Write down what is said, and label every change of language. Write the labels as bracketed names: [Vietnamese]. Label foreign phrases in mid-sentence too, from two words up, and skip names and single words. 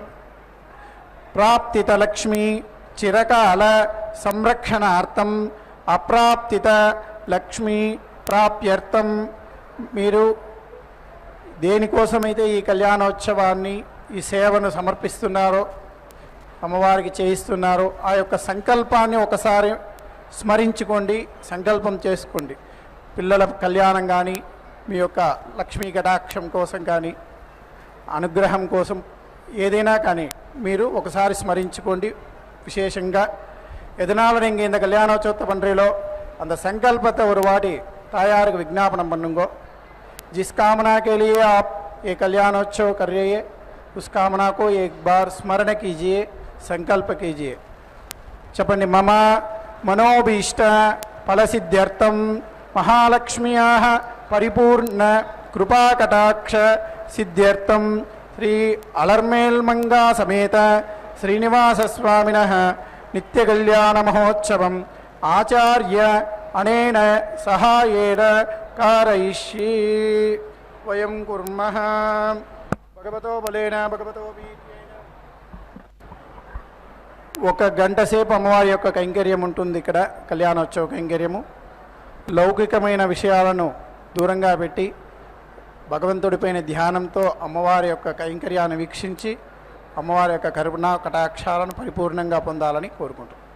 [Sanskrit] प्राप्तित लक्ष्मी चिरकाल संरक्षणार्थं अप्राप्तित लक्ष्मी प्राप्त्यर्थं. [Telugu] మీరు దేనికోసమైతే ఈ కళ్యాణోత్సవాన్ని, ఈ సేవను సమర్పిస్తున్నారో, అమ్మవారికి చేయిస్తున్నారో ఆ యొక్క సంకల్పాన్ని ఒకసారి స్మరించుకోండి, సంకల్పం చేసుకోండి. పిల్లల కళ్యాణం కానీ, మీ యొక్క లక్ష్మీ కటాక్షం కోసం కానీ, అనుగ్రహం కోసం ఏదైనా కానీ మీరు ఒకసారి స్మరించుకోండి. విశేషంగా [Tamil] எதனால நீங்கள் இந்த கல்யாணோற்சவத்தை பண்ணுறீங்களோ அந்த संकल्पத்தை ஒரு வாட்டி தாயாருக்கு விஞ்ஞாபனம் பண்ணுங்கோ. [Hindi] जिस कामना के लिए आप ये कल्याणोत्सव कर रहे हैं उस कामना को एक बार स्मरण कीजिए, संकल्प कीजिए. [Telugu] చెప్పండి. [Sanskrit] मम मनोभीष्ट फलसिद्ध्यर्थं महालक्ष्म्याः परिपूर्ण कृपाकटाक्ष सिद्ध्यर्थं श्री अलर्मेल्मंगा समेत श्रीनिवास स्वामिनः नित्यकल्याण महोत्सवम् आचार्य अनेन सहायेन कारयिष्ये. वयं कुर्मः भगवतो बलेन भगवतो वीर्येण. [Telugu] ఒక గంట సేపు అమ్మవారి యొక్క కైంకర్యం ఉంటుంది. ఇక్కడ కళ్యాణోత్సవ కైంకర్యము లౌకికమైన విషయాలను దూరంగా పెట్టి భగవంతుడిపైన ధ్యానంతో అమ్మవారి యొక్క కైంకర్యాన్ని వీక్షించి అమ్మవారి యొక్క కరుణ కటాక్షాలను పరిపూర్ణంగా పొందాలని కోరుకుంటున్నాను.